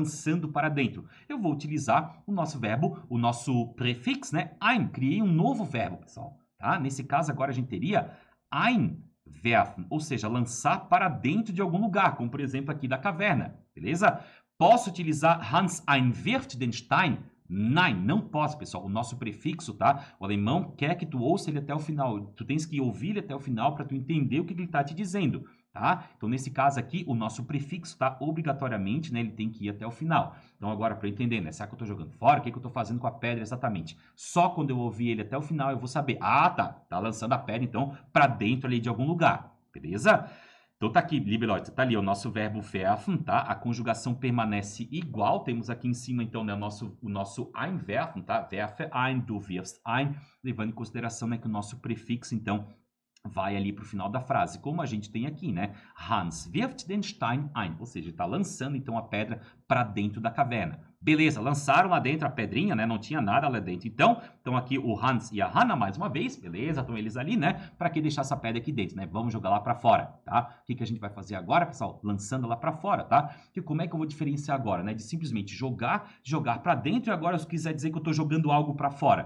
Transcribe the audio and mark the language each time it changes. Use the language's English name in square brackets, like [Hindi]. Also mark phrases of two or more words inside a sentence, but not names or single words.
[Portuguese] Lançando para dentro. Eu vou utilizar o nosso verbo, o nosso prefixo, né? Ein. Criei um novo verbo, pessoal. Tá? Nesse caso, agora a gente teria einwerfen, ou seja, lançar para dentro de algum lugar, como por exemplo aqui da caverna, beleza? Posso utilizar [German] Hans einwirft den Stein? [Portuguese] Nein, não posso, pessoal. O nosso prefixo, tá? O alemão quer que tu ouça ele até o final. Tu tens que ouvir ele até o final para tu entender o que ele está te dizendo, tá? Então, nesse caso aqui, o nosso prefixo, tá? Obrigatoriamente, né? Ele tem que ir até o final. Então, agora, para entender, né? Será que eu estou jogando fora? O que eu estou fazendo com a pedra exatamente? Só quando eu ouvir ele até o final, eu vou saber. Ah, tá. Tá lançando a pedra, então, para dentro ali de algum lugar. Beleza? Então tá aqui, [German] liebe Leute, [Portuguese] tá ali o nosso verbo werfen, tá? A conjugação permanece igual. Temos aqui em cima, então, né, o nosso einwerfen, tá? [German] Werfe ein, du wirfst ein, [Portuguese] levando em consideração, né, que o nosso prefixo, então, vai ali para o final da frase, como a gente tem aqui, né? [German] Hans wirft den Stein ein, [Portuguese] ou seja, está lançando, então, a pedra para dentro da caverna. Beleza, lançaram lá dentro a pedrinha, né? Não tinha nada lá dentro. Então, estão aqui o Hans e a Hannah mais uma vez, beleza? Estão eles ali, né? Para que deixar essa pedra aqui dentro, né? Vamos jogar lá para fora, tá? O que a gente vai fazer agora, pessoal? Lançando lá para fora, tá? E como é que eu vou diferenciar agora, né? De simplesmente jogar para dentro e agora se quiser dizer que eu estou jogando algo para fora.